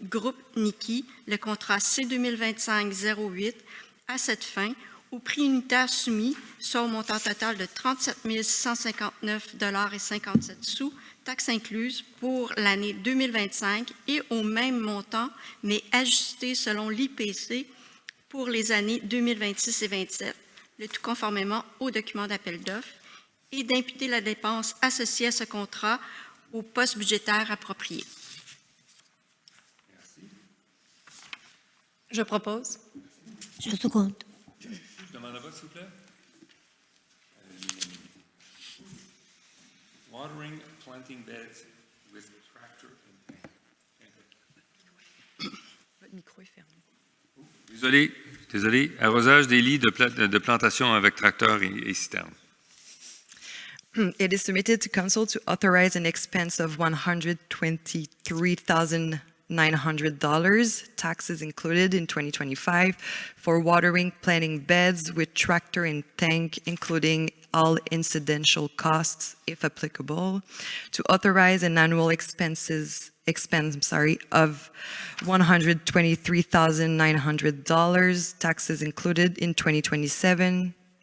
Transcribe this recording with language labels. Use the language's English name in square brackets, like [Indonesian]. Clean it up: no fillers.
[French] Groupe Niki le contrat C2025-08 à cette fin, au prix unitaire soumis, soit au montant total de 37 659,57 $, taxes incluses, pour l'année 2025 et au même montant, mais ajusté selon l'IPC pour les années 2026 et 2027, le tout conformément au document d'appel d'offres, et d'imputer la dépense associée à ce contrat au poste budgétaire approprié. Je propose. Je seconde. Je demande un vote, s'il vous plaît. [English] Watering planting beds with tractor and [French] Votre micro est fermé. Désolé. Arrosage des lits de plantation avec tracteur et citerne. [English] It is submitted to Council to authorize an expense of $123,900, taxes included in 2025, for watering planting beds with tractor and tank, including all incidental costs, if applicable, to authorize an annual expense of $123,900, taxes included in 2027,